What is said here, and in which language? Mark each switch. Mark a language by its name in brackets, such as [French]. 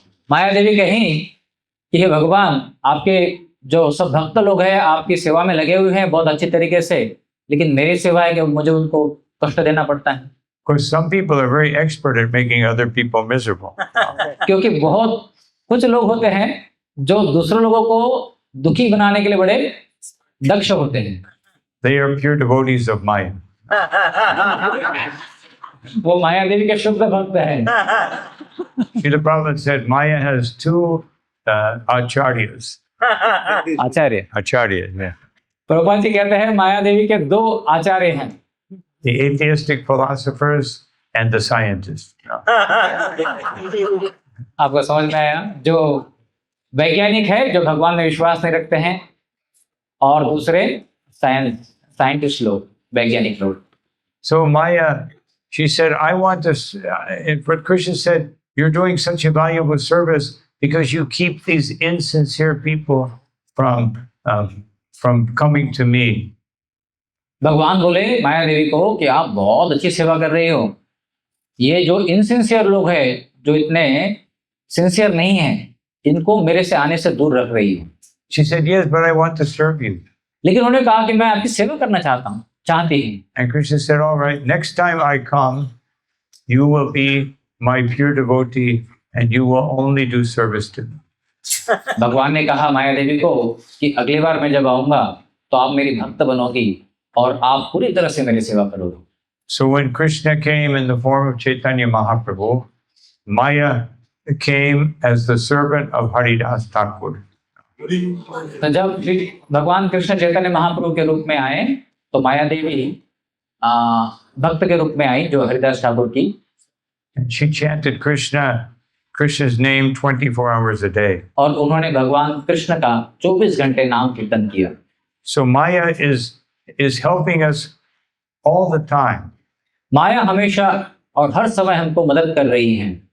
[Hindi] माया देवी कही कि हे भगवान, आपके जो सब भक्त लोग हैं आपकी सेवा में लगे हुए हैं बहुत अच्छी तरीके से, लेकिन मेरी सेवा है कि मुझे उनको कष्ट देना पड़ता है। [English] Because some people are very expert at making other people miserable. [Hindi] क्योंकि बहुत कुछ लोग होते हैं जो दूसरे लोगों को दुखी बनाने के लिए बड़े दक्ष होते हैं। [English] They are pure devotees of Maya. [Hindi] वो माया देवी के शुद्ध भक्त हैं। [English] Srila Prabhupada said Maya has two acharyas. [Hindi] Acharya, [English] Acharyas, yeah. [Hindi] Prabhupada ji कहते हैं माया देवी के दो आचार्य हैं, [English] The atheistic philosophers and the scientists. [Hindi] आपको समझ में आया? जो वैज्ञानिक है, जो भगवान में विश्वास नहीं रखते हैं, और दूसरे साइंटिस्ट लोग, वैज्ञानिक लोग। [English] So Maya, she said, "I want to." But Krishna said, "You're doing such a valuable service because you keep these insincere people from coming to me." [Hindi] भगवान बोले माया देवी को कि आप बहुत अच्छी सेवा कर रही हो, ये जो इनसिंसियर लोग हैं, जो इतने सिंसियर नहीं हैं, इनको मेरे से आने से दूर रख रही हो। [English] She said, "Yes, but I want to serve you." [Hindi] लेकिन उन्होंने कहा कि मैं आपकी सेवा करना चाहती हूँ। [English] And Krishna said, "All right, next time I come, you will be my pure devotee and you will only do service to me." [Hindi] भगवान ने कहा माया देवी को कि अगली बार मैं जब आऊंगा तो आप मेरी भक्त बनोगी और आप पूरी तरह से मेरी सेवा करोगे। [English] So when Krishna came in the form of Chaitanya Mahaprabhu, Maya came as the servant of Haridas Thakur. [Hindi] तो जब भगवान कृष्ण चैतन्य महाप्रभु के रूप में आए तो माया देवी भक्त के रूप में आई, जो हरिदास ठाकुर की। [English] And she chanted Krishna's name 24 hours a day. [Hindi] और उन्होंने भगवान कृष्ण का 24 घंटे नाम कीर्तन किया। [English] So Maya is helping us all the time. [Hindi] माया हमेशा और हर समय हमको मदद कर रही है।